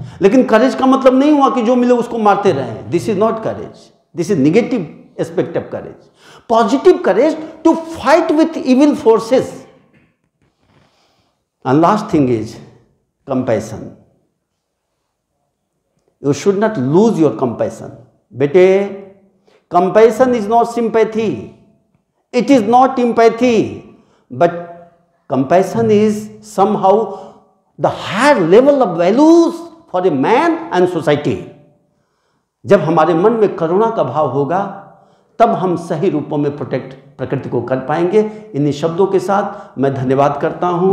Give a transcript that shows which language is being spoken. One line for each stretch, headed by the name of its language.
Hindi: लेकिन करेज का मतलब नहीं हुआ कि जो मिले उसको मारते रहे.
English: This is not courage, this is negative aspect of courage. Positive courage to fight with evil forces. And last thing is compassion. You should not lose your compassion. बेटे, compassion is not sympathy, it is not empathy, but compassion is somehow the higher level of values for a man and society.
Hindi: जब हमारे मन में करुणा का भाव होगा तब हम सही रूपों में प्रोटेक्ट प्रकृति को कर पाएंगे. इन्हीं शब्दों के साथ मैं धन्यवाद करता हूं.